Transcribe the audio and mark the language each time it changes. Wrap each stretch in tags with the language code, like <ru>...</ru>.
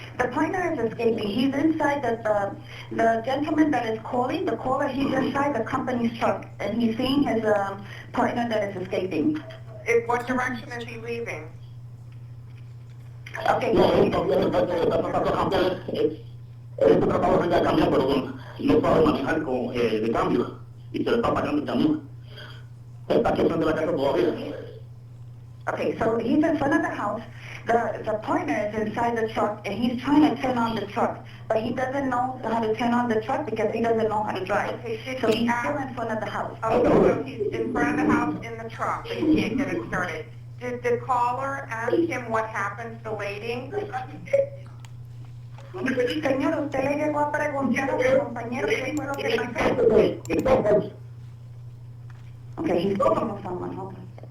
<en>The partner is escaping. He's inside the gentleman that is calling, the caller, he's inside the company's truck, and he's seeing his partner that is escaping. What direction is he leaving? Okay.</en> <es>No, él también está tratando de cambiar. Él está tratando de cambiar, pero no sabe manejar de cambio. Y se le está pagando el camión. Está aquí frente a la casa todavía.</es> <en>Okay, so he's in front of the house. The partner is inside the truck, and he's trying to turn on the truck, but he doesn't know how to turn on the truck because he doesn't know how to drive. So he's still in front of the house. Oh, so he's in front of the house in the truck, but he can't get it started. Did the caller ask him what happened to the lady?</en> <es>Señor, usted le llegó a preguntar a su compañero qué fue lo que pasó.</es> <en>Okay, he's speaking with someone. Hold on.</en>